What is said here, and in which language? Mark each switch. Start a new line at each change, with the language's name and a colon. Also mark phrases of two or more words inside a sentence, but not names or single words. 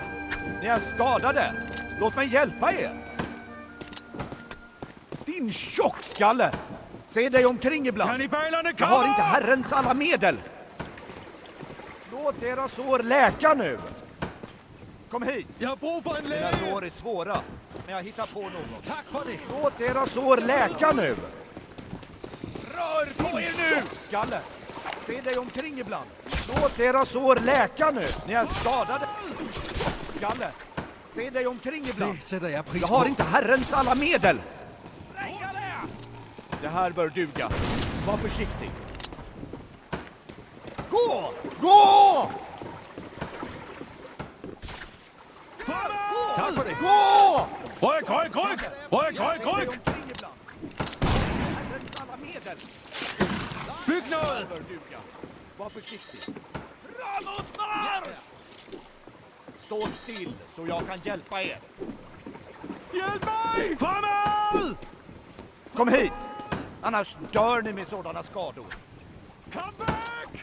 Swedish: Ni är skadade. Låt mig hjälpa er. Din tjockskalle! Se dig omkring ibland. Kannibalerna Jag har kommer! inte Herrens alla medel. Låt era sår läka nu. Kom hit.
Danish: Jeg har brug for en
Swedish: Dina
Danish: læge!
Swedish: sår är svåra, men jag hittar på något.
Danish: Tak for det!
Swedish: Låt era sår läka nu. Rör på er nu! Skalle. Se dig omkring ibland. Låt era sår läka nu. Ni är skadade. Skalle. Se dig omkring ibland.
Danish: Det sætter jeg pris
Swedish: Jag
Danish: på.
Swedish: har inte Herrens alla medel. Det här bör duga. Var försiktig. Gå! Gå!
Danish: Tak for det!
Swedish: Gå!
Danish: Ryk, ryk, ryk! Ryk, ryk,
Swedish: Se dig
Danish: ryk!
Swedish: omkring ibland. Herrens alla medel.
Danish: Byg noget!
Swedish: Bör duga. Var försiktig. Framåt marsch! Stå still så jag kan hjälpa er. Hjälp mig! Fremad! Kom hit! Annars dör ni med sådana skador.
English: Come back!